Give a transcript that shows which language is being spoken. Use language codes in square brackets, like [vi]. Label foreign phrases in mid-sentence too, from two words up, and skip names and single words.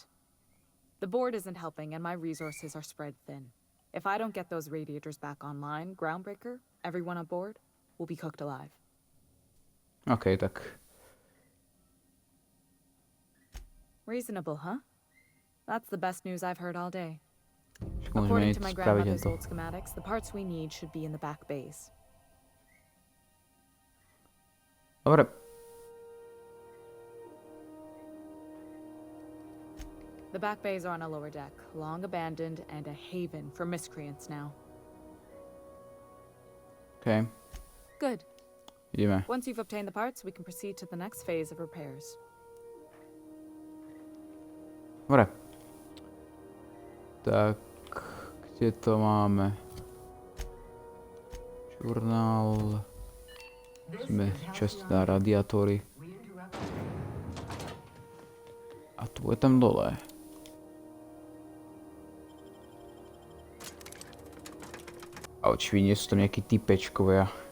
[en] The board isn't helping, and my resources are spread thin. If I don't get those radiators back online, Groundbreaker, everyone on board, will be cooked alive. [sk] Okay, tak. [en] Reasonable, huh? That's the best news I've heard all day. [sk] Však môžeme [en] According [sk] ísť [en] to my [sk] spraviť [en] grandmother's [sk] to. [en] old schematics, the parts we need should be in the back bays. [sk] Dobre. [en] The back bays are on a lower deck, long abandoned and a haven for miscreants now. Okay. Good. [sk] Ideme. [en] Once you've obtained the parts, we can proceed to the next phase of repairs. [sk] Dobre. Tak, kde to máme? Žurnál. Sme časť na radiátory. A tu je tam dole. A očividne sú to nejakí typečkovia.